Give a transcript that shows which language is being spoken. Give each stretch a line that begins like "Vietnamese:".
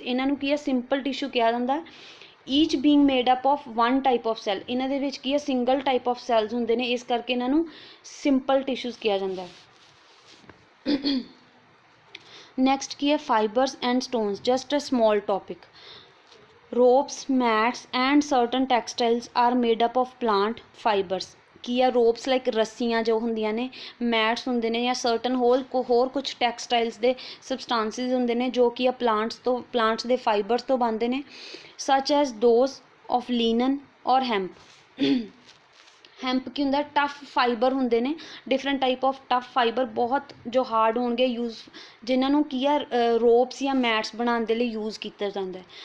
Punjabi: ਇਹਨਾਂ ਨੂੰ ਕੀ ਹੈ ਸਿੰਪਲ ਟਿਸ਼ੂ ਕਿਹਾ ਜਾਂਦਾ।
English: Each being made up of one type of cell.
Punjabi: ਇਹਨਾਂ ਦੇ ਵਿੱਚ ਕੀ ਹੈ
English: single type of cells
Punjabi: ਹੁੰਦੇ ਨੇ, ਇਸ ਕਰਕੇ ਇਹਨਾਂ ਨੂੰ ਸਿੰਪਲ ਟਿਸ਼ੂਜ਼ ਕਿਹਾ ਜਾਂਦਾ।
English: Next ਕੀ ਹੈ fibres and stones, just a small topic. Ropes, mats and certain textiles are made up of plant fibres.
Punjabi: ਕੀ ਆ ਰੋਪਸ ਲਾਈਕ ਰੱਸੀਆਂ ਜੋ ਹੁੰਦੀਆਂ ਨੇ, ਮੈਟਸ ਹੁੰਦੇ ਨੇ, ਜਾਂ ਸਰਟਨ ਹੋਰ ਕੁਛ ਟੈਕਸਟਾਈਲਸ ਦੇ ਸਬਸਟਾਂਸਿਸ ਹੁੰਦੇ ਨੇ ਜੋ ਕਿ ਆ ਪਲਾਂਟਸ ਦੇ ਫਾਈਬਰਸ ਤੋਂ ਬਣਦੇ ਨੇ,
English: Such as those of linen or hemp.
Punjabi: ਹੈਂਪ ਕੀ ਹੁੰਦਾ ਟਫ ਫਾਈਬਰ ਹੁੰਦੇ ਨੇ,
English: different type of tough fibre
Punjabi: ਬਹੁਤ ਜੋ ਹਾਰਡ ਹੋਣਗੇ ਜਿਨ੍ਹਾਂ ਨੂੰ ਕੀ ਆ ਰੋਪਸ ਜਾਂ ਮੈਟਸ ਬਣਾਉਣ ਦੇ ਲਈ ਯੂਜ਼ ਕੀਤਾ ਜਾਂਦਾ ਹੈ।